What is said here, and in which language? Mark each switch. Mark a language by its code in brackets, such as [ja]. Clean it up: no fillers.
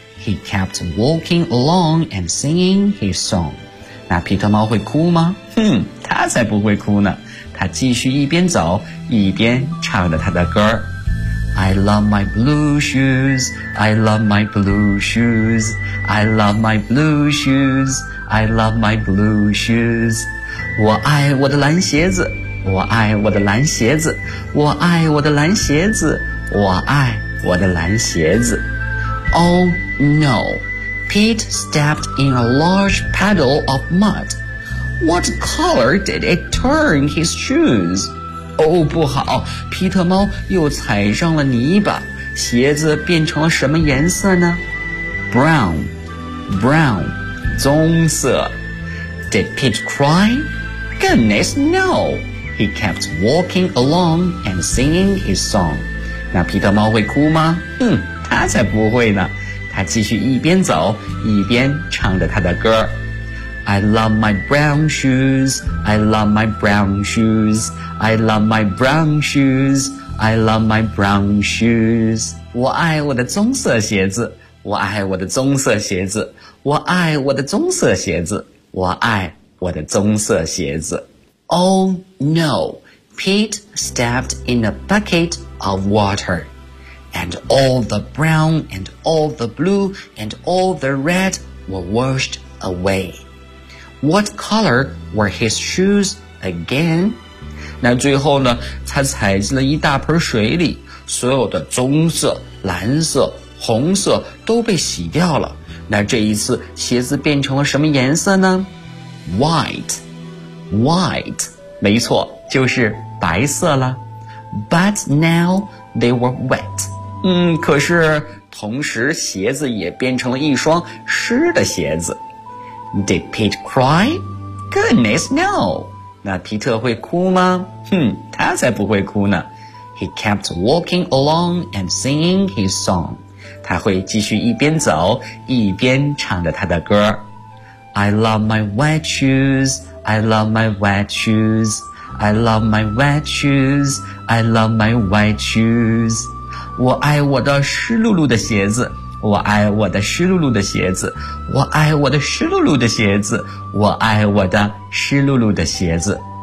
[en] He kept walking along and singing his song. [zh] 那皮特猫会哭吗？哼，他才不会哭呢。他继续一边走，一边唱着他的歌。 [en] I love my blue shoes, I love my blue shoes, I love my blue shoes, I love my blue shoes. [zh] 我爱我的蓝鞋子，我爱我的蓝鞋子，我爱我的蓝鞋子，我爱我的蓝鞋子。 [en] Oh no! Pete stepped in a large puddle of mud. What color did it turn his shoes? [zh] Oh, 不好，皮特猫又踩上了泥巴，鞋子变成了什么颜色呢？ [en] Brown, brown, 棕色。 Did Pete cry? Goodness, no. He kept walking along and singing his song. [zh] 那皮特猫会哭吗？他才不会呢。他继续一边走一边唱着他的歌。 [en] I love my brown shoes, I love my brown shoes, I love my brown shoes, I love my brown shoes. [zh] 我爱我的棕色鞋子，我爱我的棕色鞋子，我爱我的棕色鞋子，我爱我的棕色鞋子。 [en] Oh no, Pete stepped in a bucket of water. And all the brown, and all the blue, and all the red were washed away. What color were his shoes again? [zh] 那最后呢，他踩进了一大盆水里，所有的棕色、蓝色、红色都被洗掉了。那这一次鞋子变成了什么颜色呢？ [en] White, white, [zh] 没错，就是白色了。 [en] But now they were wet. [zh] 可是同时鞋子也变成了一双湿的鞋子。 [en] Did Pete cry? Goodness, no! [zh] 那皮特会哭吗？他才不会哭呢。 [en] He kept walking along and singing his song. [zh] 他会继续一边走一边唱着他的歌。 [en] I love my wet shoes, I love my wet shoes, I love my wet shoes, I love my wet shoes. [zh] 我爱我的湿漉漉的鞋子，我爱我的湿漉漉的鞋子，我爱我的湿漉漉的鞋子，我爱我的湿漉漉的鞋子。